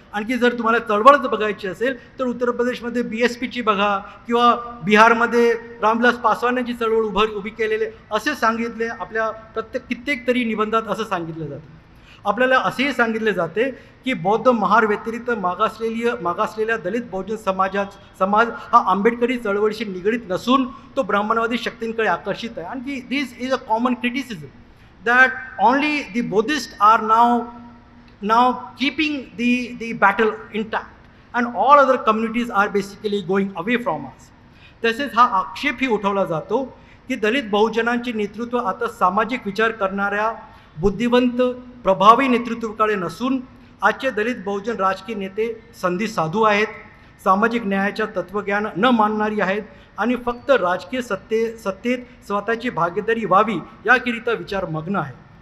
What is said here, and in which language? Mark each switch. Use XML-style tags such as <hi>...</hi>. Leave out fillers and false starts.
<mr>आणखी जर तुम्हाला चळवळच बघायची असेल तर उत्तर प्रदेशमध्ये BSPची बघा किंवा बिहारमध्ये रामविलास पासवानांची चळवळ उभी केलेले असे सांगितले आपल्या कित्येक तरी निबंधात असं सांगितलं जातं. आपल्याला असेही सांगितले जाते की बौद्ध महार व्यतिरिक्त मागासलेल्या दलित बहुजन समाज हा आंबेडकरी चळवळीशी निगडीत नसून तो ब्राह्मणवादी शक्तींकडे आकर्षित आहे. आणखी</mr> <en>This is a common criticism that only the Buddhists are now keeping the battle intact and all other communities are basically going away from us.</en> <mr>तसेच हा आक्षेपही उठवला जातो की दलित बहुजनांचे नेतृत्व आता सामाजिक विचार करणाऱ्या बुद्धिवंत प्रभावी नेतृत्वाकडे नसून आजचे दलित बहुजन राजकीय नेते संधी साधू आहेत, सामाजिक न्यायाच्या तत्त्वज्ञान न मानणारी आहेत आणि फक्त राजकीय सत्तेत स्वतःची भागीदारी व्हावी याकरिता विचारमग्न आहे.</mr>